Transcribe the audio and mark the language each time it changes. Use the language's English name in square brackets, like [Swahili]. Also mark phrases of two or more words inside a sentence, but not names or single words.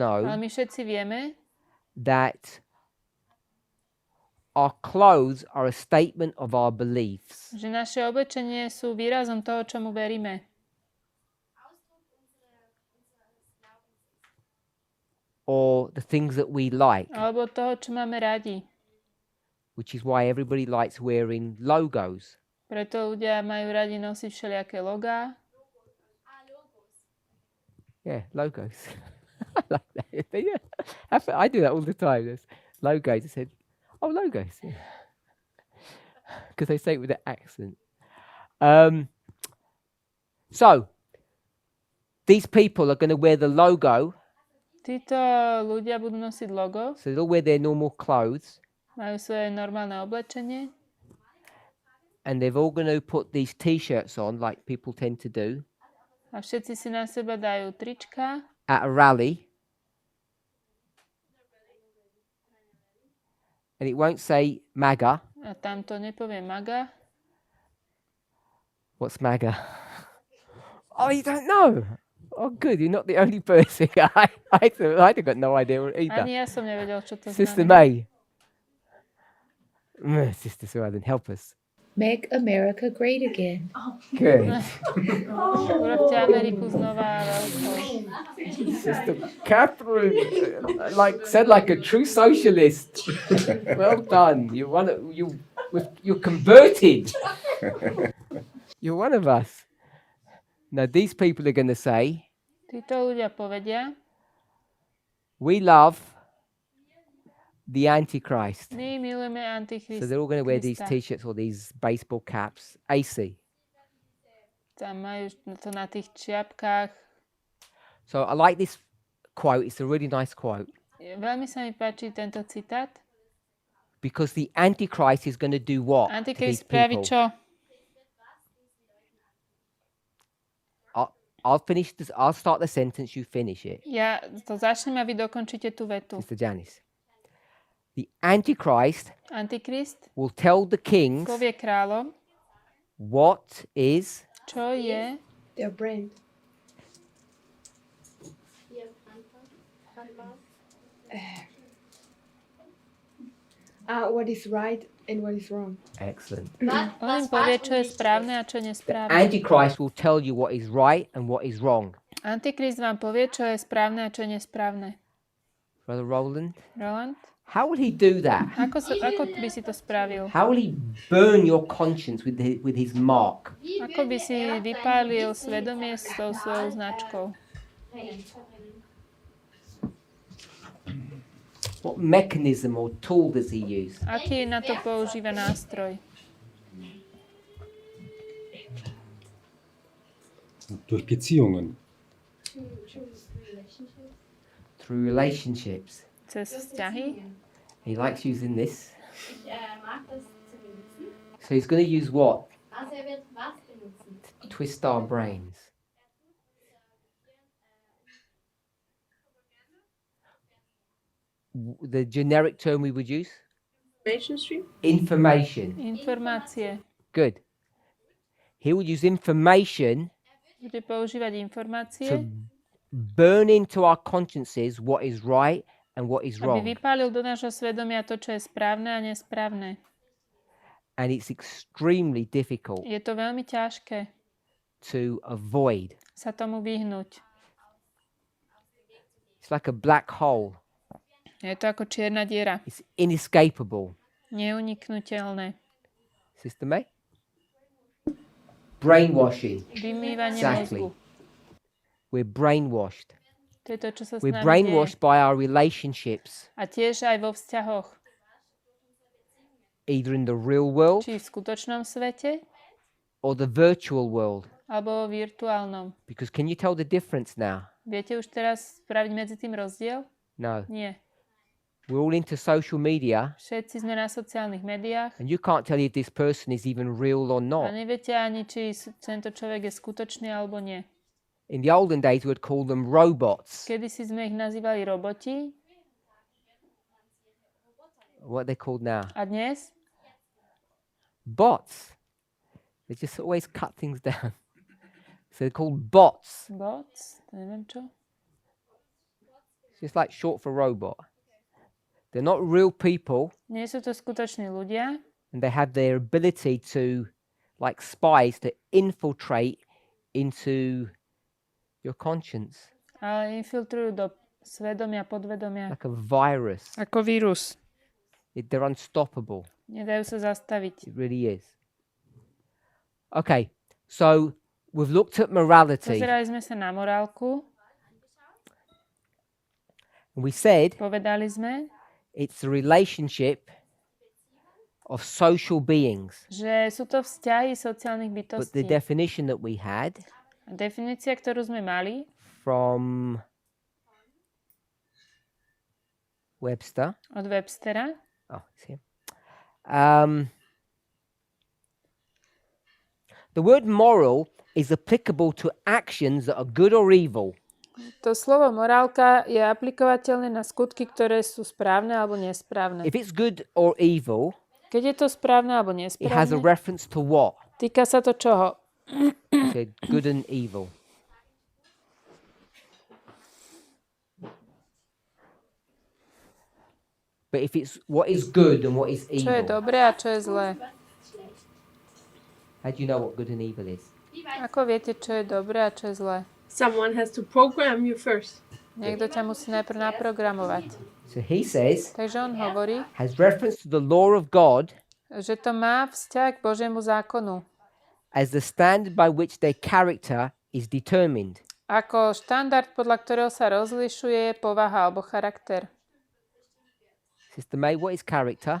[Slovak] ale [English] know my [Slovak] všetci vieme, [English] that our clothes are a statement of our beliefs. [Slovak] že naše oblečenie sú výrazom toho, čomu veríme. [English] Or the things that we like, [Slovak] Alebo toho, čo máme radi. [English] which is why everybody likes wearing logos. [Slovak] Preto ľudia majú radi nosiť všelijaké logá. [English] Yeah, logos. I like that. Yeah. I do that all the time. There's logos. I said, oh, logos. Because they say it with an accent. So, these people are going to wear the logo, [Slovak] Títo ľudia budú nosiť logo, [English] so they'll wear their normal clothes, [Slovak] majú svoje normálne oblečenie [English] and they're all going to put these T-shirts on, like people tend to do, [Slovak] a všetci si na seba dajú trička [English] at a rally. And it won't say MAGA. [Slovak] a tam to nepovie MAGA. [English] What's MAGA? Oh, you don't know? Oh, good. You're not the only person. I'd got no idea either. [Slovak] Ani ja som nevedel, čo to [English] Sister [Slovak] znamená. [English] May. Sister Suaden, help us. Make America great again. Good. [Slovak] Urobte Ameriku znova veľkou. [English] Sister Catherine, said like a true socialist. Well done. You're converted. You're one of us. Now these people are going to say, [Slovak] Títo ľudia povedia, [English] we love the Antichrist. [Slovak] my milujeme [English] So [Slovak] Antichrista. [English] they're all going to wear these T-shirts or these baseball caps. AC. [Slovak] Tam majú to na tých čiapkách. [English] So I like this quote. It's a really nice quote. [Slovak] Veľmi sa mi páči tento citát. [English] Because the Antichrist is going to do what to these [Slovak] Antikrist spraví [English] people? [Slovak] čo? [English] I'll finish this. I'll start the sentence. You finish it. [Slovak] Ja to začnem a vy dokončíte tú vetu. [English] Sister Janice. The Antichrist [Slovak] Antikrist [English] will tell the kings [Slovak] povie kráľom, [English] What is [Slovak] Čo je [English] Their brand. What is right and what is wrong. excellent? [Slovak] On im povie, čo je správne a čo nesprávne. [English] Antichrist will tell you what is right and what is wrong. [Slovak] Antikrist vám povie, čo je správne a čo je nesprávne. [English] Brother Roland, Roland? how will he do that? [Slovak] Ako by si to spravil? [English] How will he burn your conscience with his mark? [Slovak] Ako by si vypálil svedomie s tou svojou značkou? [English] What mechanism or tool does he use? [Slovak] Aký na to používa nástroj? [German] Durch Beziehungen. [English] Through relationships. [Slovak] Cez vzťahy? [English] He likes using this. So he's going to use what? To twist our brains. The generic term we would use? Information. [Slovak] Informácie. [English] Good. He would use information [Slovak] Bude používať informácie, [English] to burn into our consciences what is right and what is [Slovak] aby [English] wrong. [Slovak] vypálil do nášho svedomia to, čo je správne a nesprávne. [English] And it's extremely difficult [Slovak] Je to veľmi ťažké [English] to avoid. [Slovak] sa tomu vyhnúť. [English] It's like a black hole. [Slovak] Je to ako čierna diera. [English] It's inescapable. [Slovak] Neuniknutelné. [English] Sister May? Brainwashing. [Slovak] Vymývanie [English] Exactly. [Slovak] mozgu. [English] We're brainwashed. [Slovak] To je to, čo sa s [English] We're [Slovak] nami [English] brainwashed [Slovak] deje. [English] by our relationships, [Slovak] A tiež aj vo vzťahoch. [English] either in the real world [Slovak] Či v skutočnom svete, [English] or the virtual world. [Slovak] alebo vo virtuálnom. [English] Because can you tell the difference now? [Slovak] Viete už teraz spraviť medzi tým rozdiel? [English] No. [Slovak] Nie. [English] We're all into social media, [Slovak] Všetci sme na sociálnych médiách [English] and you can't tell if this person is even real or [Slovak] a [English] not. [Slovak] neviete ani, či tento človek je skutočný alebo nie. [English] In the olden days, we'd call them robots. [Slovak] Kedy si sme ich nazývali roboti [English] What are they called now? [Slovak] a dnes [English] Bots. They just always cut things down. So they're called bots. [Slovak] bots, to neviem čo. [English] It's just like short for robot. They're not real people, [Slovak] Nie sú to skutoční ľudia, [English] and they have their ability to, like spies, to infiltrate into your conscience, [Slovak] ale infiltrujú do svedomia, podvedomia [English] like a virus. [Slovak] ako vírus. [English] They're unstoppable. [Slovak] Nedajú sa zastaviť. [English] It really is. Okay, so we've looked at morality, [Slovak] Pozerali sme sa na morálku, [English] and we said [Slovak] povedali sme, [English] it's the relationship of social beings. [Slovak] že sú to vzťahy sociálnych [English] But the [Slovak] bytostí. [English] definition that we had [Slovak] Definícia, ktorú sme mali [English] from Webster. [Slovak] od Webstera, [English] Oh, it's here. The word moral is applicable to actions that are good or evil. [Slovak] to slovo morálka je aplikovateľné na skutky, ktoré sú správne alebo nesprávne. [English] If it's good or evil, [Slovak] Keď je to správne alebo [English] it has a [Slovak] nesprávne, [English] reference to what? [Slovak] týka sa to čoho? [English] So good and evil. But if it's what is good and what is [Slovak] Čo je [English] evil, [Slovak] dobré a čo je zlé? [English] how do you know what good and evil is? [Slovak] Ako viete, čo je dobré a čo je zlé? [English] Someone has to program you first. [Slovak] Niekto ťa musí najprv naprogramovať. [English] So he says, [Slovak] Takže on hovorí, [English] has reference to the law of God [Slovak] že to má vzťah k Božiemu zákonu. [English] as the standard by which their character is determined. [Slovak] Ako štandard, podľa ktorého sa rozlišuje povaha alebo charakter. [English] Sister May, what is character?